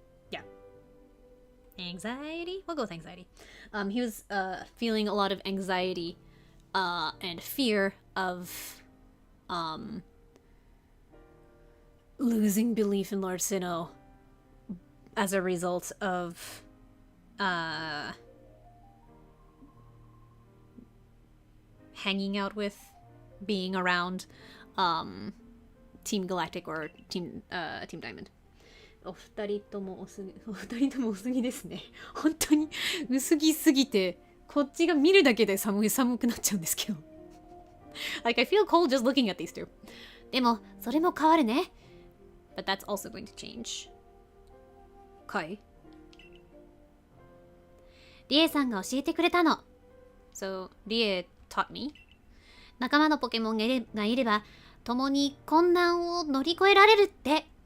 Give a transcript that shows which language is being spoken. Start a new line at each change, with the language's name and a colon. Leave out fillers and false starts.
English: Yeah. anxiety? We'll go with anxiety. He was feeling a lot of anxiety and fear of losing belief in Lord Sinnoh as a result of hanging out with, being around Team Galactic or Team Diamond.
Japanese: お二人とも薄着ですね。本当に薄着すぎて、こっちが見るだけで寒くなっちゃうんですけど。
English: Like, I feel cold just looking at these two.
Japanese: でも、それも変わるね。
English: But that's also going to change.
Japanese: かい？リエさんが教えてくれたの。
English: So, リエ taught me.
Japanese: 仲間のポケモンがいれば、共に困難を乗り越えられるって。